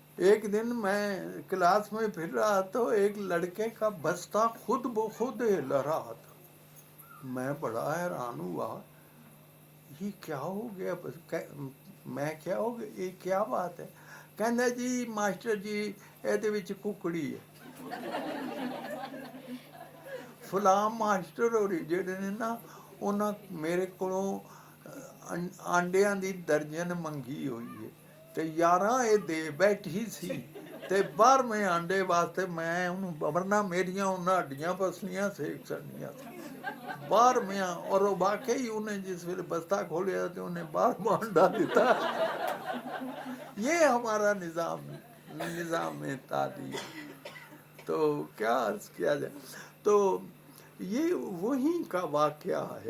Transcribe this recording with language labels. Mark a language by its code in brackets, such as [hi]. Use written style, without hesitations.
[ur] ایک دن میں کلاس میں پھر رہا تو ایک لڑکے کا بستہ خود بخود ہل رہا تھا. میں بڑا حیران ہوا، یہ کیا ہو گیا؟ میں کیا ہو گیا، یہ کیا بات ہے؟ [pa] کہنا جی ماسٹر جی یہ ککڑی ہے. فلاں ماسٹر ہوری جڑے نے نا انہاں میرے کولوں آنڈیاں دی درجن منگی ہوئی ہے تے 11 یہ دے بیٹھی سی تے 12ویں آنڈے واسطے میں انہوں ورنہ میریاں انہاں ہڈیاں پسلیاں سیک چڑنیاں سی. [ur] 12ویں اور واقعی انہیں [pa] جس ویلے بستہ کھولیا [ur] تو انہیں 12واں انڈا دیتا. یہ ہمارا نظام تعلیم. تو کیا عرض کیا جائے، تو یہ وہیں کا واقعہ ہے.